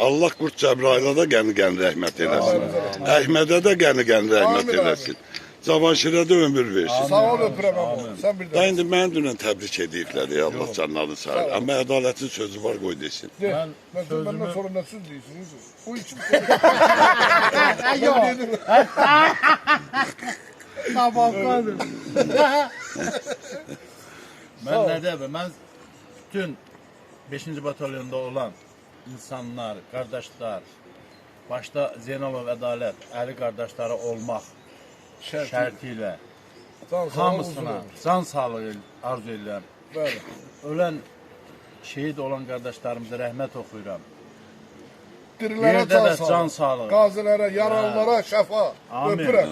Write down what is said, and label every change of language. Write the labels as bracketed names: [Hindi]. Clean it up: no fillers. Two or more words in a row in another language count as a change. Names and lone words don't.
[Azerbaijani] Allah Qurt Cəbrailə də qəni rəhmət eləsin. Əhmədə də qəni rəhmət Amin, eləsin. Cavanşirə də ömür versin. Sağ ol öpürəm amma. Sən bir Daha də. indi mənə dünən təbrik ediblər ya Allah canlarını sağır. Amma ədalətin sözü var qoy desin. De. Ben Mən sözümü- məndən sonra nə söz deyirsiniz? [Turkish] Bu için ben ne diyeyim? Ben bütün 5. batalyonda olan insanlar, kardeşler, başta Zeynalov Adalet, Ali kardeşleri olmak şərtiyle [Azerbaijani] hamısına can sağlığı arzu edirəm. Bəli. [Turkish] Ölen şehit olan kardeşlerimize rahmet okuyuram. [Azerbaijani] Dirilərə Yerdə can də sağlığı. can sağlığı. Qazilərə, yaralılara şəfa. Amin. Öpürəm.